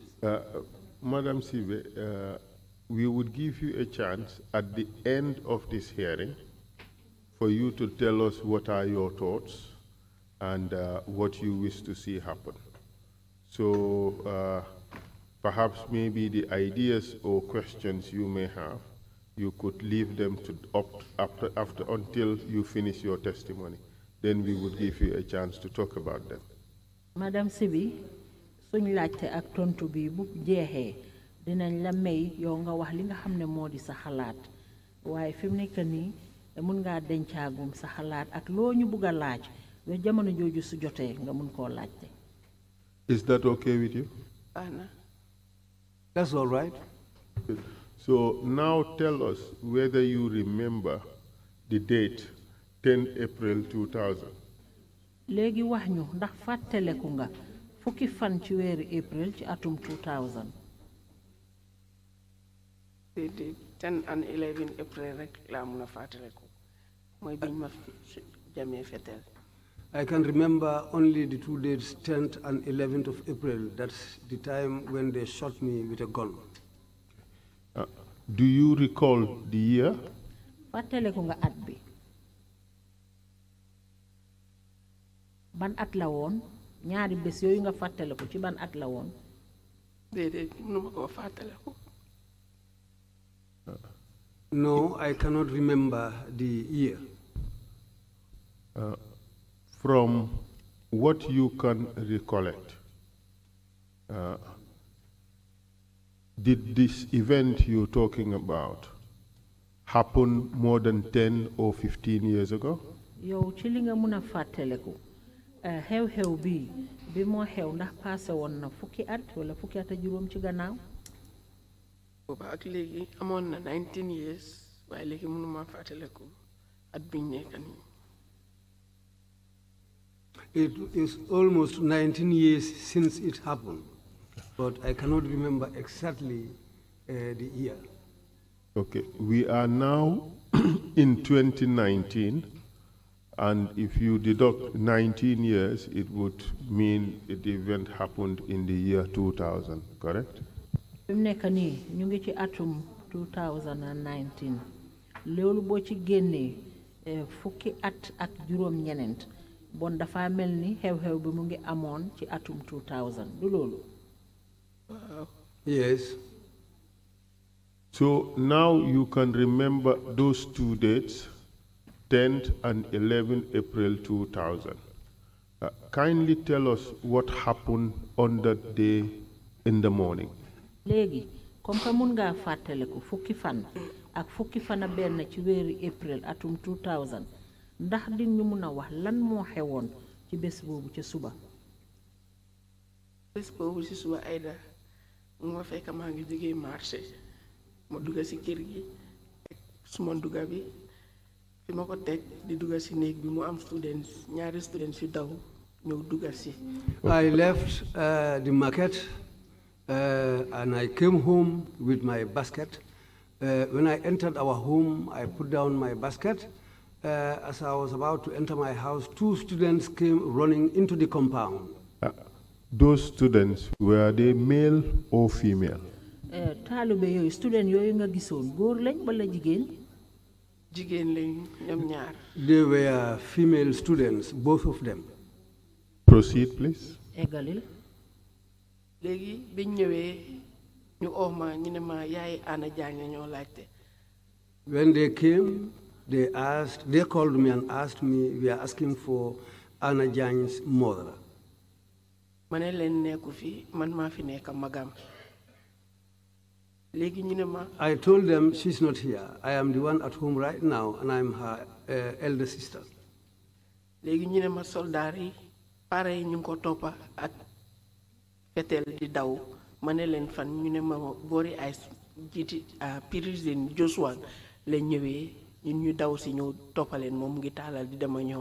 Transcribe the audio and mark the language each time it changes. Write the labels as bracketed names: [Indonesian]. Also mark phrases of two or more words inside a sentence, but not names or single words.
[English] Madam Sibe, we would give you a chance at the end of this hearing for you to tell us what are your thoughts and what you wish to see happen. So perhaps maybe the ideas or questions you may have, you could leave them to after until you finish your testimony. Then we would give you a chance to talk about them. [Wolof] Madam Sibi, suñ laajte ak tontu bi bu jeexee dinañ la may yow nga wax li nga xam ne moo di sa xalaat waaye fi mu nekk nii mun ngaa dencaagum sa xalaat ak loo ñu bugg a laaj ba jamono jooju su jotee nga mun koo laajte. [English] Is that okay with you? Anna. That's all right. So now tell us whether you remember the date 10 April 2000. [Wolof] Léegi wax ñu ndax fàttaleku nga fukki fan ci weeru April ci atum 2000. [English] The 10 and 11 April [Wolof] rek laa mun a fàttaleku mooy biñ ma jamee fetel. [English] I can remember only the 2 dates, 10th and 11th of April. That's the time when they shot me with a gun. Do you recall the year? [Wolof] Fàttaleku nga at bi. Ban at la woon ñaari bés yooyu nga fàttaleku ci ban at la woon. Déedéet mënuma koo fàttaleku. [English] No, I cannot remember the year. From what you can recollect, did this event you're talking about happen more than 10 or 15 years ago? [Wolof] Yow ci li nga mun a fàttaleku xew-xew bi moo xew ndax passé woon na fukki at wala fukki at a juróom ci gannaaw. Booba ak léegi amoon na 19 years waaye léegi mënuma fàttaleku at biñ nekk nii. [English] It is almost 19 years since it happened, but I cannot remember exactly the year. Okay, we are now in 2019, and if you deduct 19 years, it would mean the event happened in the year 2000, correct? [Wolof] Fi mu nekk nii ñu ngi ci atum 2019 loolu boo ci génnee fukki at ak juróom ñeneent bon dafa mel ni xew-xew bi mu ngi amoon ci atum 2000 du loolu. [English] Yes. So now you can remember those 2 dates, 10th and 11th April 2000. Kindly tell us what happened on that day in the morning. [Wolof] Léegi [French] comme que [Wolof] mun ngaa fàttaliku fukki fan ak fukki fan a benn ci weeru April atum 2000 ndax di ñu mun a wax lan moo xewoon ci bés boobu ca suba. Bés boobu ci suba Aïda mu ma fekk maa ngi jógee marché ma dugga ci kër gi suma dugga bi fi ma ko teg di dugga ci néeg bi mu am ñaari students yu daw ñëw dugga ci. [English] I left the market and I came home with my basket. When I entered our home, I put down my basket. As I was about to enter my house, 2 students came running into the compound. Those students, were they male or female? [Wolof] Taalibe yooyu student yooyu nga gisoon góor lañ wala jigéen? Jigéen lañ ñoom ñaar. [English] They were female students, both of them. Proceed, please. [Wolof] Eggalil. Léegi biñ ñëwee ñu oo ma ñu ne ma yaay Anna Diagne ñoo laajte. [English] When they came, they called me and asked me, we are asking for Anna Diagne's mother. [Wolof] Ma ne leen nekku fi man maa fi nekk magam. Léegi ñu ne ma. [English] I told them she's not here. I am the one at home right now and I'm her elder sister. [Wolof] Léegi ñu ne ma soldaar yi pare yi ñu ngi ko toppa ak fetel di daw ma ne leen fan ñu ne ma boori ay jiiti président Joshua la ñëwee ñun ñu daw si ñëw toppaleen moom mu ngi taalal di dem ak ñoom.